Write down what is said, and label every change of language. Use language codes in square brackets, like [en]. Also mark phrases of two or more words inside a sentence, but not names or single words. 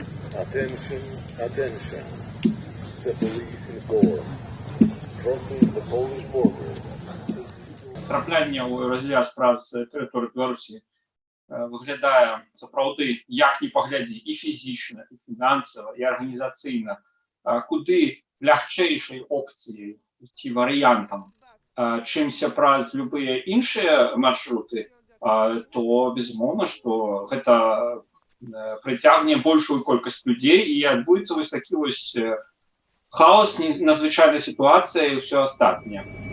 [en] Attention, attention. The police inform. Crossing the Polish border. [be] Траплянне ў развяз праз тэрыторыю Беларусі выглядае сапраўды, як ні паглядзі, і фізічна, і фінансава, і арганізацыйна, куды лягчэйшай опцыяй ці варыянтам, чымся праз любыя іншыя маршруты, то безумоўна, што гэта прыцягне большую колькасць людзей і адбудзецца вось такі вось хаос, надзвычайная сітуацыя і ўсё астатняе.